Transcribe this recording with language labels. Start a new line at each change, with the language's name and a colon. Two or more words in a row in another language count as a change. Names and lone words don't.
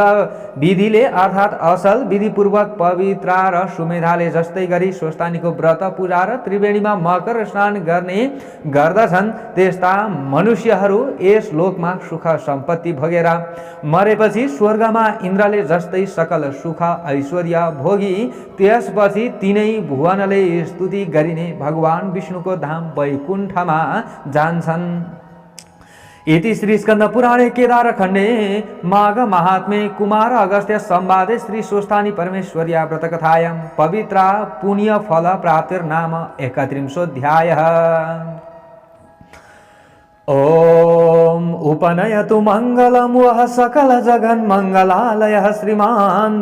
Nepali: विधिले अर्थात् असल विधिपूर्वक पवित्र र सुमेधाले जस्तै गरी स्वस्थानीको व्रत पूजा र त्रिवेणीमा मकर स्नान गर्ने गर्दछन् त्यस्ता मनुष्यहरू यस लोकमा सुख सम्पत्ति भोगेर मरेपछि स्वर्गमा इन्द्रले जस्तै सकल सुख ऐश्वर्य भोगी त्यसपछि तिनै भुवनले स्तुति गरिने भगवान विष्णुको धाम वैकुण्ठमा जान्छन्।
Sanskrit: इति श्री स्कंद पुराणे केदारखण्डे माघ महात्म्ये कुमार अगस्त्य संवादे श्री स्वस्थानी परमेश्वर्या व्रतकथायां पवित्रा पुण्य फल प्राप्तिर्नाम 31 ओम उपनयतु मंगलम वह सकल जगन मंगलालय श्रीमान